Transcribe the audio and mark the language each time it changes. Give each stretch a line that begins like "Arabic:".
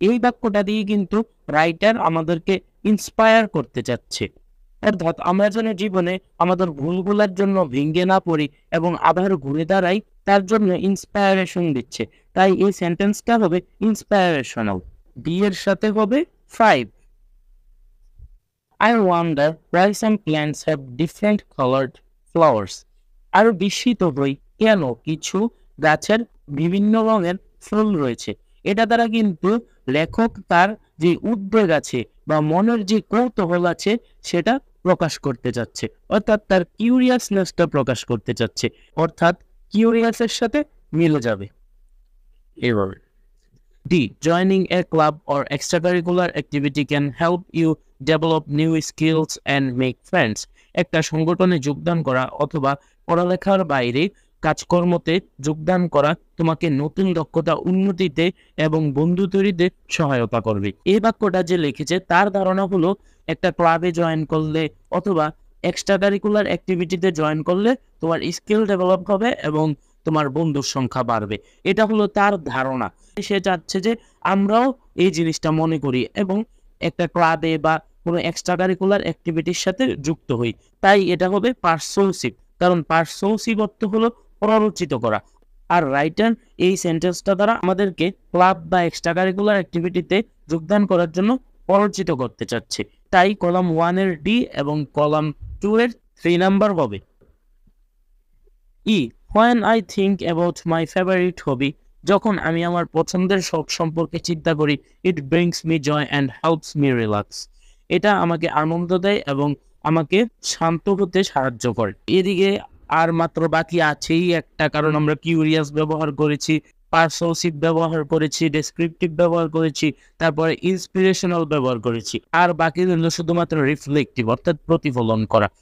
Bangla: এই বাক্যটা দিয়ে কিন্তু রাইটার আমাদেরকে ইন্সপায়ার করতে চাচ্ছে, অর্থাৎ আমরা যেন জীবনে আমাদের ভুলগুলোর জন্য ভেঙে না পড়ি এবং আবার ঘুরে দাঁড়াই, তার জন্য ইন্সপায়ারেশন দিচ্ছে। তাই এই সেন্টেন্সটা হবে ইন্সপায়ারেশনাল। বি এর সাথে হবে 5।
English: I wonder why some plants have different colored flowers.
Bangla: আরো বিস্মিত হই কেন কিছু গাছের বিভিন্ন রঙের ফুল রয়েছে। এটা দ্বারা কিন্তু লেখক তার যে উদ্বেগ আছে বা মনের যে কৌতূহল আছে সেটা প্রকাশ করতে যাচ্ছে, অর্থাৎ তার কিউরিয়াসনেসটা প্রকাশ করতে যাচ্ছে, অর্থাৎ কিউরিয়াসের সাথে মিলে যাবে। এবার
English: D, joining a club or extracurricular activity can help you develop new skills and make friends.
Bangla: একটা সংগঠনে যোগদান করা অথবা পড়ালেখার বাইরে কাজকর্মতে যোগদান করা তোমাকে নতুন দক্ষতা উন্নতিতে এবং বন্ধু তৈরিতে সহায়তা করবে। এই বাক্যটা যে লিখেছে তার ধারণা হলো একটা ক্লাবে জয়েন করলে অথবা এক্সট্রা কারিকুলার অ্যাক্টিভিটিতে জয়েন করলে তোমার স্কিল ডেভেলপ হবে এবং তোমার বন্ধুর সংখ্যা বাড়বে। এটা হলো তার ধারণা। সে চাচ্ছে যে আমরাও এই জিনিসটা মনে করি এবং একটা ক্লাবে বা কোনো এক্সট্রা কারিকুলার অ্যাক্টিভিটির সাথে যুক্ত হই। তাই এটা হবে পারসুয়েসিভ, কারণ পারসুয়েসিভ অর্থ হলো প্ররোচিত করা। আর রাইটার এই সেন্টেন্সটা দ্বারা আমাদেরকে ক্লাব বা এক্সট্রা কারিকুলার অ্যাক্টিভিটিতে যোগদান করার জন্য প্ররোচিত করতে চাচ্ছে। তাই কলাম 1 এর ডি এবং কলাম 2 এর 3 নাম্বার হবে।
English: ই, when I think about my favorite hobby,
Bangla: যখন আমি আমার পছন্দের শখ সম্পর্কে চিন্তা করি,
English: it brings me joy and helps me relax.
Bangla: এটা আমাকে আনন্দ দেয় এবং আমাকে শান্ত হতে সাহায্য করে। এদিকে আর মাত্র বাকি আছেই একটা, কারণ আমরা কিউরিয়াস ব্যবহার করেছি, পারসুয়েসিভ ব্যবহার করেছি, ডেসক্রিপটিভ ব্যবহার করেছি, তারপরে ইন্সপিরেশনাল ব্যবহার করেছি। আর বাকি হলো শুধুমাত্র রিফ্লেক্টিভ, অর্থাৎ প্রতিফলন করা।